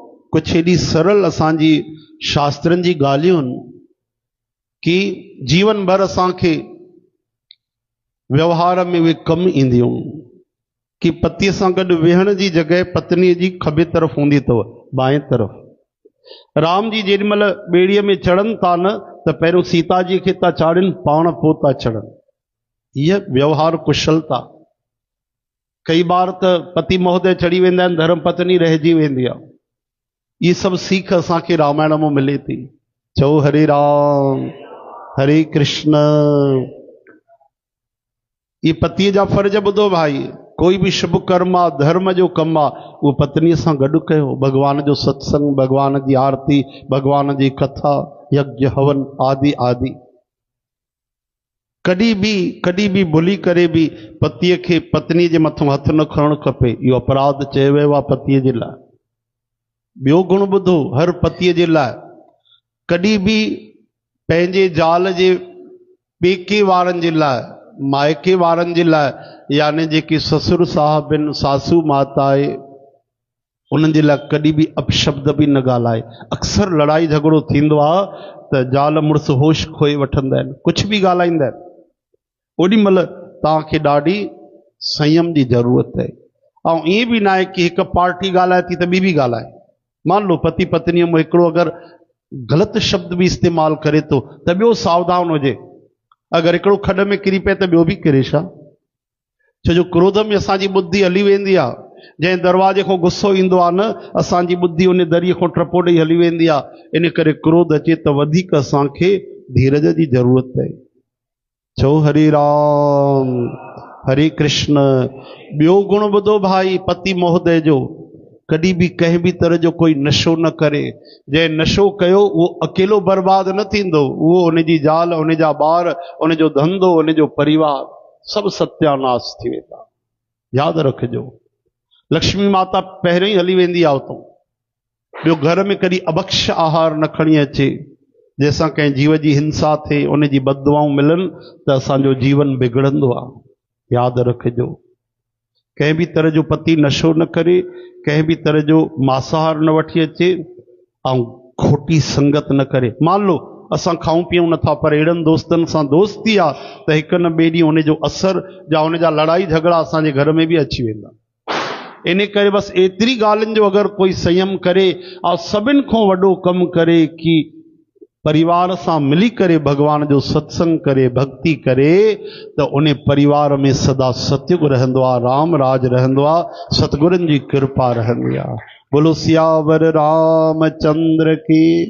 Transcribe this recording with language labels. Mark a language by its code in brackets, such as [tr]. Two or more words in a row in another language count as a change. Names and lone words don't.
[sd] कुछ एडी सरल असांजी शास्त्रनि जी ॻाल्हियूं कि जीवन भर असांखे व्यवहार में वे कम ईंदियूं कि पतीअ सां गॾु वेहण जी जगह पत्नीअ जी खबे तरफ़ हूंदी अथव, [hi] बाएं तरफ़। [sd] राम जी जेॾीमहिल ॿेड़ीअ में चढ़नि था न त पहिरियों सीता जी खे था चाढ़नि, पाण पोइ था चढ़नि। [hi] यह व्यवहार कुशलता। [sd] कई बार त पति महोदय चढ़ी वेंदा आहिनि, धर्म पत्नी रहिजी वेंदी आहे। ये सब सीख असांखे रामायण में मिले थी। चओ हरे राम हरे कृष्ण। ये पति जा फर्ज ॿुधो भाई। कोई भी शुभ कर्म आ, धर्म जो कम आ, वो पत्नी सां गॾु कयो। भगवान जो सत्संग, [hi] भगवान की आरती, भगवान की कथा, [sd] यज्ञ हवन आदि आदि। कॾहिं भी भुली करे भी पतीअ खे पत्नी जे मथां हथ न खणणु खपे। इहो अपराध चयो वियो आहे पतीअ जे लाइ। ॿियो गुण ॿुधो हर पतीअ जे लाइ। कॾहिं भी पंहिंजे ज़ाल जे पेके वारनि जे लाइ, मायके वारनि जे लाइ, यानी जेके ससुर साहब आहिनि, सासू माता आहे, उन्हनि जे लाइ कॾहिं भी अपशब्द भी न ॻाल्हाए। अक्सर लड़ाई झगड़ो थींदो आहे त ज़ाल मुड़ुस होश खोए वठंदा आहिनि, कुछ भी ॻाल्हाईंदा आहिनि। ओॾी महिल तव्हांखे ॾाढी संयम जी ज़रूरत आहे। ऐं ईअं भी न आहे कि हिकु पार्टी ॻाल्हाए थी त ॿी भी ॻाल्हाए। मान लो पति पत्नीअ में हिकिड़ो अगरि ग़लति शब्द भी इस्तेमालु करे थो त ॿियो सावधान हुजे। अगरि हिकिड़ो खॾ में किरी पए त ॿियो भी किरे छा? छो जो क्रोध में असांजी बुद्धि हली वेंदी आहे। जंहिं दरवाजे खां गुस्सो ईंदो आहे न, असांजी बुद्धि उन दरीअ खां टपो ॾेई हली वेंदी आहे। इन करे क्रोध अचे त वधीक असांखे धीरज जी ज़रूरत आहे। चओ हरे राम हरे कृष्ण। ॿियो गुण ॿुधो भाई पति महोदय जो। कॾहिं भी कंहिं भी तरह जो कोई नशो न करे। जंहिं नशो कयो उहो अकेलो बर्बाद न थींदो, उहो उनजी ज़ाल, उनजा ॿार, उनजो धंधो, उनजो परिवार सब सत्यानाश थी वेंदा। यादि रखिजो, लक्ष्मी माता पहिरियों ई हली वेंदी आहे उतां। ॿियो घर में कॾहिं अभक्ष आहार न खणी अचे, जंहिंसां कंहिं जीव जी हिंसा थिए, उनजी बददुआऊं मिलनि त असांजो जीवन बिगड़ंदो आहे। यादि रखिजो, कंहिं भी तरह जो पति नशो न करे, कंहिं भी तरह जो मांसाहार न वठी अचे ऐं खोटी संगत न करे। मान लो असां खाऊं पीऊं नथा, पर अहिड़नि दोस्तनि सां दोस्ती आहे त हिकु न ॿिए ॾींहुं उनजो असर या उनजा लड़ाई झगड़ा असांजे घर में भी अची वेंदा। इन करे बस एतिरी ॻाल्हियुनि जो अगरि कोई संयम करे ऐं सभिनि खां वॾो कमु करे कि परिवार सां मिली करे भगवान जो सत्संग करे, भक्ति करे, त उन परिवार में सदा सतयुग रहंदो आहे, राम राज रहंदो आहे, सतगुरनि जी कृपा रहंदी आहे। [hi] बोलो सियावर रामचंद्र की।